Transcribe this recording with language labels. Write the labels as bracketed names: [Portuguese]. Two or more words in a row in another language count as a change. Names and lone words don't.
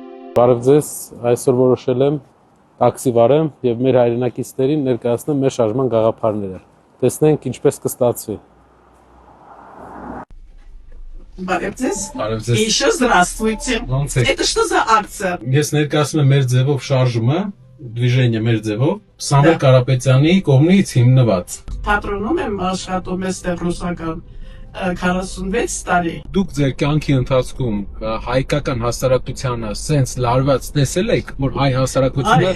[Armenian] Բարև ձեզ, այսօր որոշել եմ տաքսի վարեմ եւ մեր հայրենակիցներին ներկայացնեմ մեր շարժման գաղափարները։ Տեսնենք ինչպես կստացվի։ Բարև ձեզ։ Բարև ձեզ։ [Russian] Еще здравствуйте. Это что за акция? [Armenian] Ես ներկայացնում եմ մեր ձևով շարժումը, движение մեր ձևով, Սամվել Կարապետյանի կողմից հիմնված։ Թատրոնում եմ աշխատում այստեղ ռուսական 46 տարի։ Դուք ձեր կյանքի ընթացքում հայկական հասարակությանը սենց լարված տեսել եք, որ հայ հասարակությունը